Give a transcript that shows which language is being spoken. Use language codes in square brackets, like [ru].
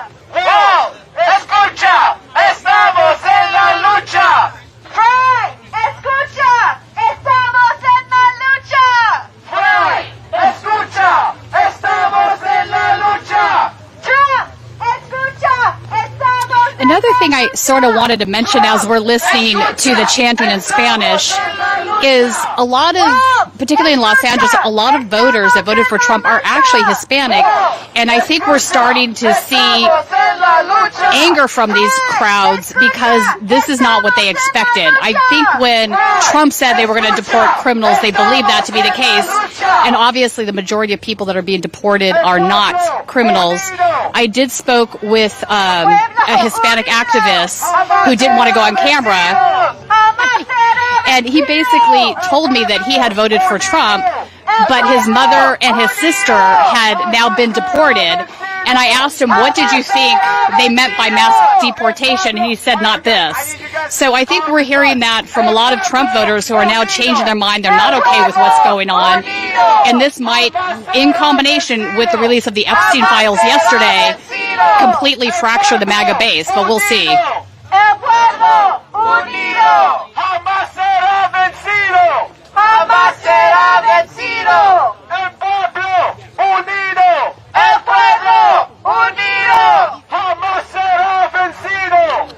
[es] Wall, escucha, estamos en la lucha. Frey, escucha, estamos en la lucha. Frey, escucha, estamos en la lucha. Trump, escucha, estamos en [en] Another thing I sort of wanted to mention as we're listening to the chanting in Spanish is a lot of, particularly in Los Angeles, a lot of voters that voted for Trump are actually Hispanic. And I think we're starting to see anger from these crowds because this is not what they expected. I think when Trump said they were going to deport criminals, they believed that to be the case. And obviously the majority of people that are being deported are not criminals. I did spoke with a Hispanic activist who didn't want to go on camera. And he basically told me that he had voted for Trump, but his mother and his sister had now been deported. And I asked him, what did you think they meant by mass deportation? And he said, not this. So I think we're hearing that from a lot of Trump voters who are now changing their mind. They're not okay with what's going on. And this might, in combination with the release of the Epstein files yesterday, completely fracture the MAGA base. But we'll see. [es] El pueblo unido jamás será vencido. Jamás será vencido. El pueblo unido. El pueblo unido. Jamás será vencido.